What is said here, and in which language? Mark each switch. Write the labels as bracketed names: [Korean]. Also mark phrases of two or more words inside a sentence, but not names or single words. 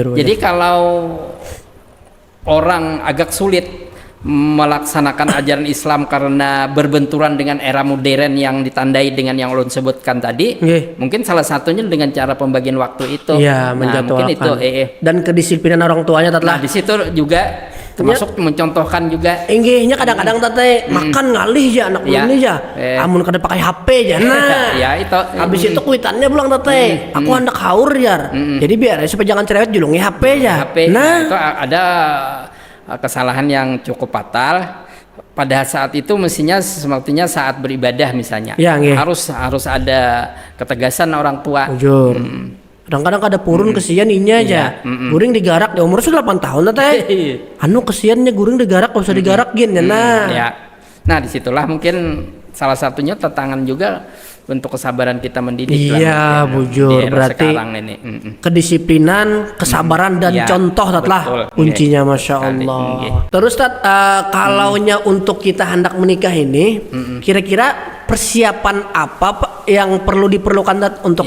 [Indonesian] Jadi kalau orang agak sulit melaksanakan ajaran Islam karena berbenturan dengan era modern yang ditandai dengan yang ulun sebutkan tadi, Nggih. mungkin salah satunya dengan cara pembagian waktu itu. Iya, Nah, mungkin itu menjadwalkan. Dan kedisiplinan orang tuanya Tat Nah, lah. di situ juga termasuk mencontohkan juga. [Banjar] Enggihnya kadang-kadang Tate makan ngalih ya anak Ya. ulun nih ya. Eh. Amun kada pakai HP ya. Nah. Ya, itu. Habis itu kuitannya pulang Tate. Aku hendak haur ya. Jadi biar supaya jangan cerewet julungi HP ya. HP. Nah. [Indonesian] Itu ada kesalahan yang cukup fatal. Pada saat itu mestinya sepertinya saat beribadah misalnya. Ya, nggih. Harus ada ketegasan orang tua. Jujur. [Banjar] Kadang-kadang kada purun kesian inya aja. Guring digarak di umur sudah 8 tahun Tate. Anu kesiannya guring digarak enggak usah digarak gin ya. Nah. Ya. [Indonesian] Nah, disitulah mungkin salah satunya tantangan juga untuk kesabaran kita mendidik. Iya, lah, bujur. di era Berarti sekarang ini. kedisiplinan, kesabaran dan Iya, contoh Tat lah betul. kuncinya, Nggih. masya Sekali, Allah. nggih. Terus Tat, kalaunya untuk kita hendak menikah ini, kira-kira persiapan apa Pak, yang perlu diperlukan Tat untuk